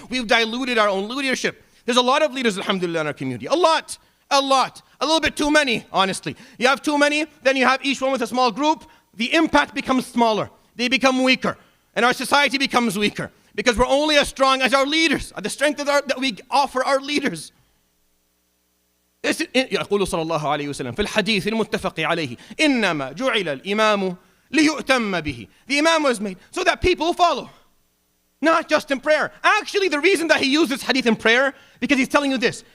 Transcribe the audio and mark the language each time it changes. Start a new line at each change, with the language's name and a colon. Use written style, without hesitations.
English: We've diluted our own leadership. There's a lot of leaders, alhamdulillah, in our community. A lot. A little bit too many, honestly. You have too many, then you have each one with a small group. The impact becomes smaller. They become weaker. And our society becomes weaker. Because we're only as strong as our leaders. The strength that we offer our leaders.
Arabic: يقول صلى الله عليه وسلم في الحديث المتفق عليه إنما جعل الإمام ليؤتم به.
English: The imam was made so that people follow. Not just in prayer. Actually, the reason that he used this hadith in prayer, because he's telling you this.